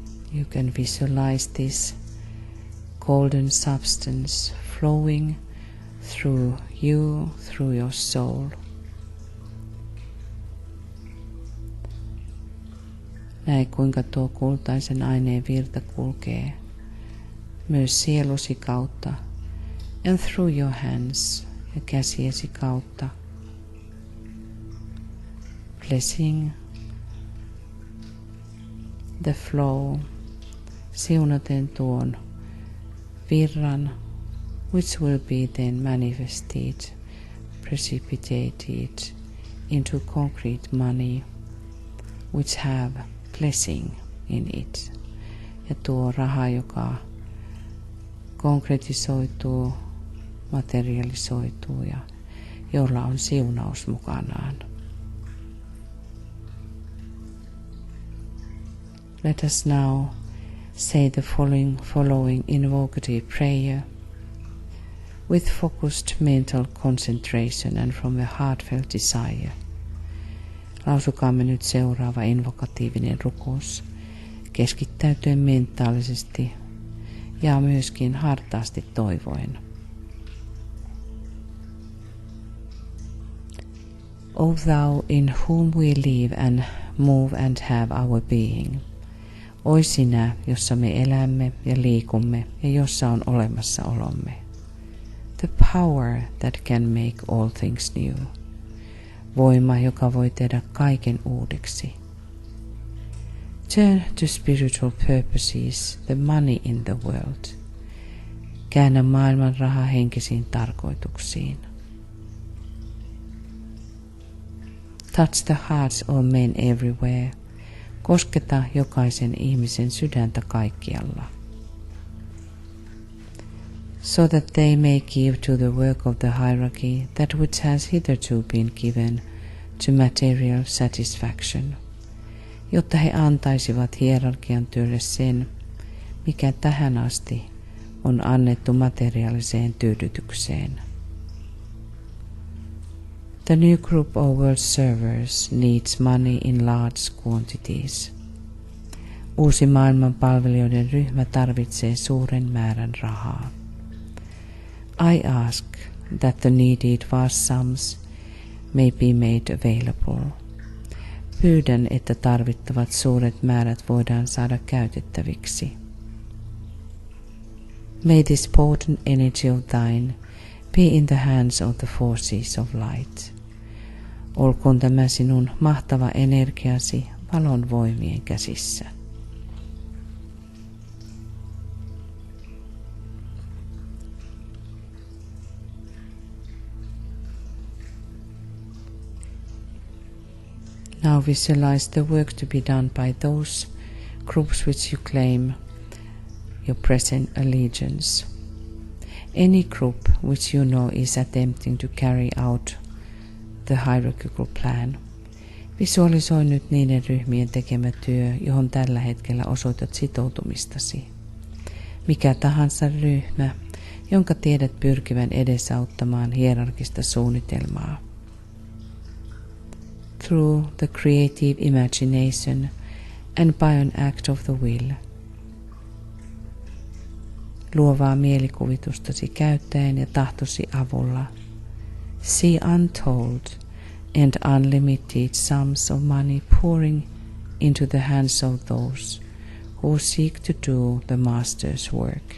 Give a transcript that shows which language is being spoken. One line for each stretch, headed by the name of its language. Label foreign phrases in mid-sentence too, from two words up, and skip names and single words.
English: You can visualize this golden substance flowing through you, through your soul.
Finnish: Näe kuinka tuo kultaisen aineen virta kulkee myös sielusi kautta
English: and through your hands
Finnish: ja käsiesi kautta.
English: Blessing the flow,
Finnish: siunaten tuon virran,
English: which will be then manifested, precipitated into concrete money, which have blessing in it.
Finnish: Ja tuo raha, joka konkretisoituu, materialisoituu ja jolla on siunaus mukanaan.
English: Let us now say the following invocative prayer with focused mental concentration and from a heartfelt desire.
Finnish: Lausukaamme nyt seuraava invokatiivinen rukous keskittäytyen mentaalisesti ja myöskin hartaasti toivoen.
English: O thou in whom we live and move and have our being.
Finnish: Oi sinä, jossa me elämme ja liikumme ja jossa on olemassaolomme.
English: The power that can make all things new.
Finnish: Voima, joka voi tehdä kaiken uudeksi.
English: Turn to spiritual purposes the money in the world.
Finnish: Käännä maailman raha henkisiin tarkoituksiin.
English: Touch the hearts of men everywhere.
Finnish: Kosketa jokaisen ihmisen sydäntä kaikkialla.
English: So that they may give to the work of the hierarchy that which has hitherto been given to material satisfaction,
Finnish: jotta he antaisivat hierarkian työlle sen, mikä tähän asti on annettu materiaaliseen tyydytykseen.
English: The new group of world servers needs money in large quantities.
Finnish: Uusi maailman palvelijoiden ryhmä tarvitsee suuren määrän rahaa.
English: I ask that the needed vast sums may be made available.
Finnish: Pyydän, että tarvittavat suuret määrät voidaan saada käytettäviksi.
English: May this potent energy of thine be in the hands of the forces of light.
Finnish: Olkoon tämä sinun mahtava energiasi valon voimien käsissä.
English: Now visualize the work to be done by those groups which you claim your present allegiance. Any group which you know is attempting to carry out the hierarchical plan.
Finnish: Visualisoi nyt niiden ryhmien tekemä työ, johon tällä hetkellä osoitat sitoutumistasi. Mikä tahansa ryhmä, jonka tiedät pyrkivän edesauttamaan hierarkista suunnitelmaa.
English: Through the creative imagination and by an act of the will.
Finnish: Luovaa mielikuvitustasi käyttäen ja tahtosi avulla.
English: See untold and unlimited sums of money pouring into the hands of those who seek to do the master's work.